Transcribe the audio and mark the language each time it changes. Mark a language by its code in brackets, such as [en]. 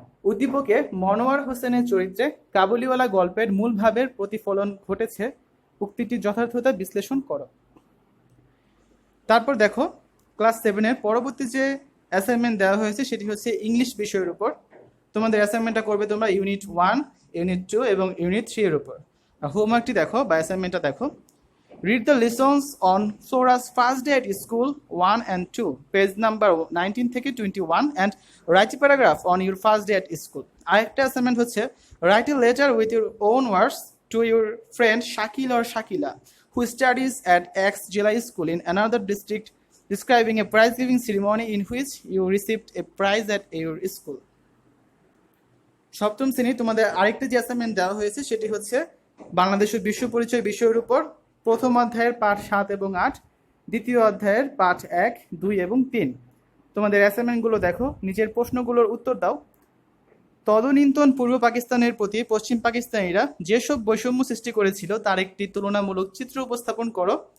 [bn] উদ্দীপকে মনোয়ার হোসেনের চরিত্রে কাবুলিওয়ালা গল্পের মূল ভাবের প্রতিফলন ঘটেছে, উক্তিটির যথার্থতা বিশ্লেষণ করো। তারপর দেখো, ক্লাস 7-এর পরবর্তী যে অ্যাসাইনমেন্ট দেওয়া হয়েছে সেটি হচ্ছে ইংলিশ বিষয়ের উপর। তোমাদের অ্যাসাইনমেন্টটা করবে তোমরা ইউনিট 1, ইউনিট 2 এবং ইউনিট 3 এর উপর। হোমওয়ার্কটি দেখো বা অ্যাসাইনমেন্টটা দেখো। [en] Read the lessons on Sora's first day at school 1 and 2, page number 19 [bn] থেকে [en] 21, and write a paragraph on your first day at school. [bn] আরেকটা অ্যাসাইনমেন্ট হচ্ছে [en] write a letter with your own words to your friend Shakil or Shakila who studies at X Jilai School in another district, describing a prize giving ceremony in which you received a prize at your school. [bn] সপ্তম শ্রেণী তোমাদের আরেকটা যে assignment দেওয়া হয়েছে সেটি হচ্ছে বাংলাদেশের বিশ্ব পরিচয় বিষয়ের উপর, প্রথম অধ্যায়ের পাঠ 7 এবং 8, দ্বিতীয় অধ্যায়ের পাঠ 1, 2 এবং 3। তোমাদের অ্যাসাইনমেন্টগুলো দেখো, নিচের প্রশ্নগুলোর উত্তর দাও। তদনীন্তন পূর্ব পাকিস্তানের প্রতি পশ্চিম পাকিস্তানিরা যেসব বৈষম্য সৃষ্টি করেছিল তার একটি তুলনামূলক চিত্র উপস্থাপন করো।